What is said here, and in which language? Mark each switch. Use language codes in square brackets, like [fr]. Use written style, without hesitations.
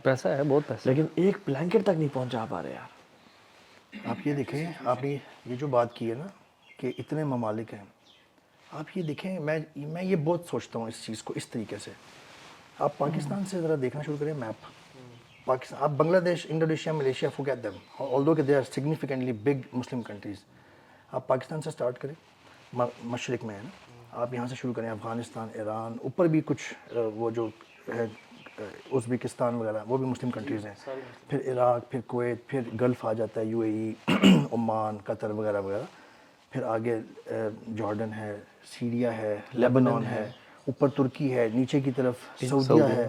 [ur] پیسہ ہے، بہت پیسہ، لیکن ایک بلینکٹ تک نہیں پہنچا پا رہے یار. آپ یہ دیکھیں، آپ نے یہ جو بات کی ہے نا کہ اتنے ممالک ہیں، آپ یہ دیکھیں، میں یہ بہت سوچتا ہوں اس چیز کو اس طریقے سے. آپ پاکستان سے ذرا دیکھنا شروع کریں میپ. [en] پاکستان, آپ Bangladesh, Indonesia, Malaysia, forget them, although کہ they are significantly big Muslim countries. [ur] آپ پاکستان سے سٹارٹ کریں, مشرق میں ہے نا, آپ یہاں سے شروع کریں, افغانستان, ایران, اوپر بھی کچھ وہ جو ہے ازبکستان وغیرہ, وہ بھی مسلم کنٹریز ہیں, پھر عراق, پھر کویت, پھر گلف آ جاتا ہے, UAE, عمان, قطر وغیرہ وغیرہ, پھر آگے جارڈن ہے, سیریا ہے, لیبنان ہے, اوپر ترکی ہے, نیچے کی طرف سعودیہ ہے,